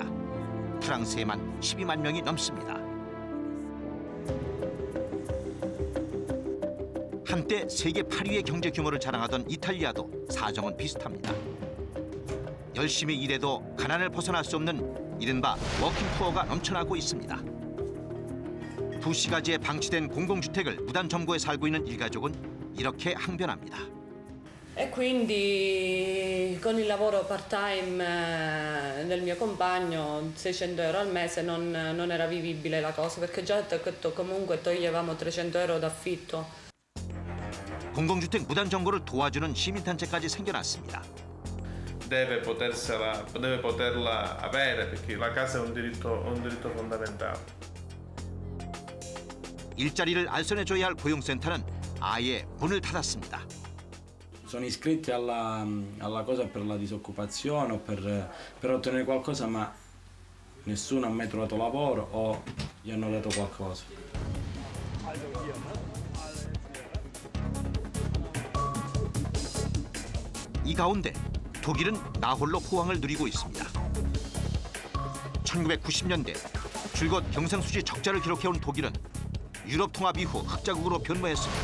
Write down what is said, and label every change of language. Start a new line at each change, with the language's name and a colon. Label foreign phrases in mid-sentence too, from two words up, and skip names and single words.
Korean: 프랑스에만 12만 명이 넘습니다. 한때 세계 8위의 경제 규모를 자랑하던 이탈리아도 사정은 비슷합니다. 열심히 일해도 가난을 벗어날 수 없는 이른바 워킹푸어가 넘쳐나고 있습니다. 도시가지에 방치된 공공주택을 무단 점거해 살고 있는 일가족은 이렇게 항변합니다.
Italian: E quindi con il lavoro part-time del mio compagno 600 euro al mese non era vivibile la cosa, perché già comunque toglievamo 300 euro d'affitto.
Korean: 공공주택 무단 점거를 도와주는 시민단체까지 생겨났습니다.
Italian: Deve poterla avere, perché la casa è un diritto fondamentale.
Korean: 일자리를 알선해줘야 할 고용센터는 아예 문을 닫았습니다.
Italian: Sono iscritti alla cosa per la disoccupazione o per ottenere qualcosa, ma nessuno ha mai trovato lavoro o gli hanno dato qualcosa.
Korean: 이 가운데 독일은 나홀로 호황을 누리고 있습니다. 1990년대 줄곧 경상수지 적자를 기록해온 독일은 유럽 통합 이후 흑자국으로 변모했습니다.